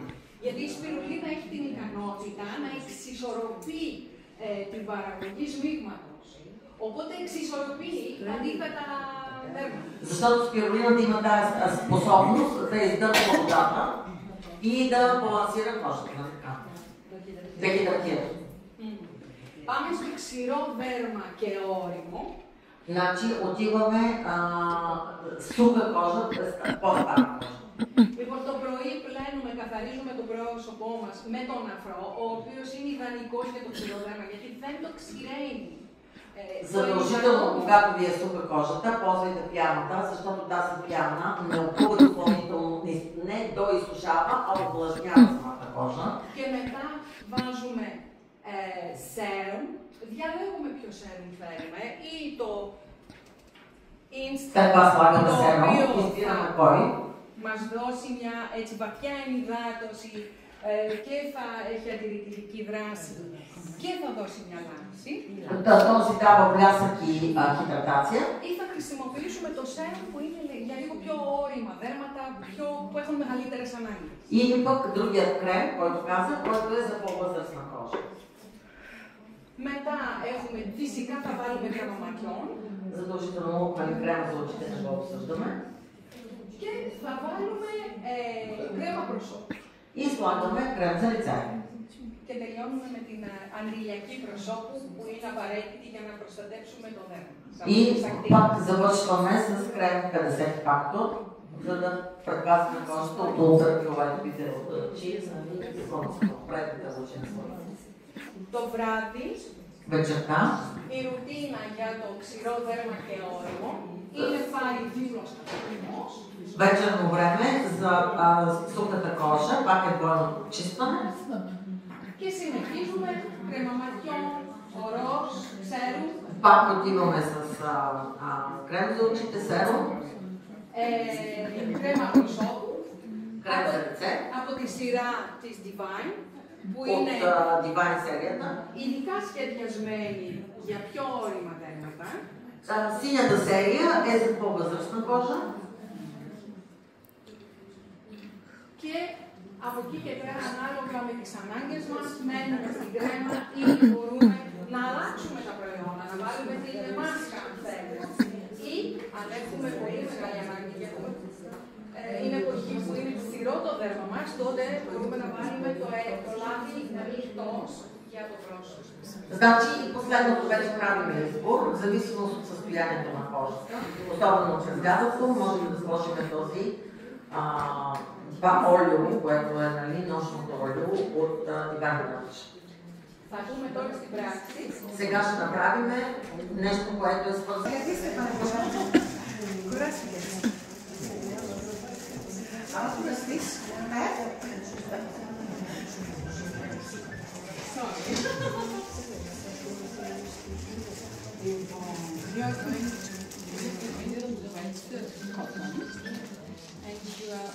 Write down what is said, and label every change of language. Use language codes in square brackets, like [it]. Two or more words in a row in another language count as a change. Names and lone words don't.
[el] Γιατί η σπιρουλίνα έχει την ικανότητα να εξισορροπεί την παραγωγή σμίγματος. Οπότε εξισορροπεί αντίθετα δέρματα. [bg] Защото спирулината има тази способност да издържа водата и да балансира кожата. Да хидратира. [el] Πάμε στο ξηρό δέρμα και όριμο. [bg] Значи отиваме суха кожа, по-стара кожа. [el] Λοιπόν, το πρωί πλένουμε, καθαρίζουμε το πρόσωπό μας με τον αφρό, ο οποίος είναι ιδανικός για το ξηρό δέρμα, γιατί δεν το ξηραίνει. [bg] Задължително, когато ви е суха кожата, ползвайте пяната, защото тази пяна не опува допълнително, не доизсушава, а увлажнява самата кожа. [el] Και μετά βάζουμε σέρουμ, διαλέγουμε ποιο σέρουμ θέλουμε ή το instant, το οποίο μας δώσει μια έτσι βαθιά ενυδάτωση και θα έχει αντιρρητική δράση και θα δώσει μια λάμψη. [bg] Този дава блясък и хидратация. [el] Ή θα χρησιμοποιήσουμε το σέρουμ που είναι για λίγο πιο όρημα δέρματα, που έχουν μεγαλύτερες ανάγκες. [bg] Или пък другият крем, който каза, който е за по-възрастна кожа. [el] Μετά έχουμε, φυσικά θα βάλουμε κρέμα ματιών. [bg] Задължително крема за очите не го обсъждаме. [el] Και θα βάλουμε κρέμα προσώπου. [bg] И слагаме крем за лице. [el] Και τελειώνουμε με την αντιλιακή προσώπου που είναι απαραίτητη για να προστατεύσουμε το δέρμα. [bg] И пак завършваме с крем 50 фактор, за да предпазваме кожата от ултравиолетовите лъчи, предните лъчи на слънцето. [el] Το βράδυ, [bg] вечерта, [el] η ρουτίνα για το ξηρό δέρμα και όριμο είναι πάλι δίπλος καθαρισμός. [bg] Вечерно време за сухата кожа, пак е двойно почистване. [el] Και συνεχίζουμε κρέμα ματιών, ορός, σέρουμ. [bg] Пак отиваме с крем за очите, серум. [el] Κρέμα προσώπου. [bg] Крем за лице. [el] Από τη σειρά της Divine. Που [bg] от [el] είναι [bg] Divine серията. [el] Ειδικά σχεδιασμένη για πιο όρημα δέρματα. [bg] Синята серия е за по-възрастна кожа. [el] Και από εκεί και πέρα, ανάλογα με τις ανάγκες μας, μένουμε στην κρέμα ή μπορούμε να αλλάξουμε τα προϊόντα, να βάλουμε την μάσκα αν θέλουμε. Ή αν έχουμε πολύ μεγάλη ανάγκη για είναι εποχή που είναι ξηρό το δέρμα μας, τότε μπορούμε να βάλουμε το λάδι ανοιχτός για το πρόσωπο. [bg] Значи, последното вече правим избор, в зависимост от състоянието на кожата. Особено през лятото, можем да сложим този това олио, което е нощното олио от Divine Touch. [el] Θα πούμε τώρα στην πράξη. [bg] Сега ще направим нещо, което е свързано. [en] You're going to cotton and you are